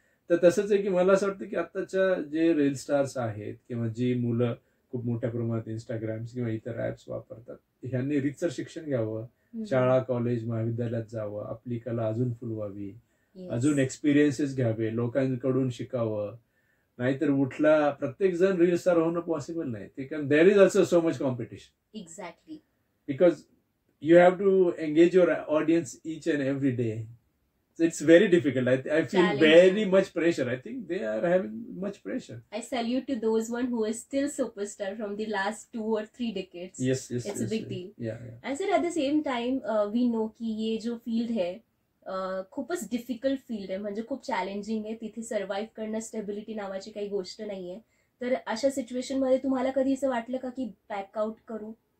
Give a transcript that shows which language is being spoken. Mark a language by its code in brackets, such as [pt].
[mr] तर तसंच आहे की मला असं वाटतं की आताच्या जे रील स्टार्स आहेत किंवा जी मुलं खूप मोठ्या प्रमाणात इंस्टाग्राम किंवा इतर ऍप्स वापरतात, ह्यांनी रीतसर शिक्षण घ्यावं, शाळा कॉलेज महाविद्यालयात जावं, आपली कला अजून फुलवावी, अजून एक्सपिरियन्सेस घ्यावे, लोकांकडून शिकावं. नाहीतर प्रत्येक जण रील स्टार होणं पॉसिबल नाही. ते कारण [en] There is also so much competition. Exactly. Because you have to engage your audience each and every day. It's very difficult. I feel very much pressure. I think they are having much pressure. I salute to those one who is still superstar from the last 2 or 3 decades. Yes. It's a big deal. Yeah. And sir, at the same time, we know [hi] की ये जो field है [mr] खूपच difficult field आहे, म्हणजे खूप challenging आहे. तिथे सर्व्हाइव्ह करणं, स्टेबिलिटी नावाची काही गोष्ट नाहीये. तर अशा सिच्युएशन मध्ये तुम्हाला कधी असं वाटलं का की बॅकआउट करू?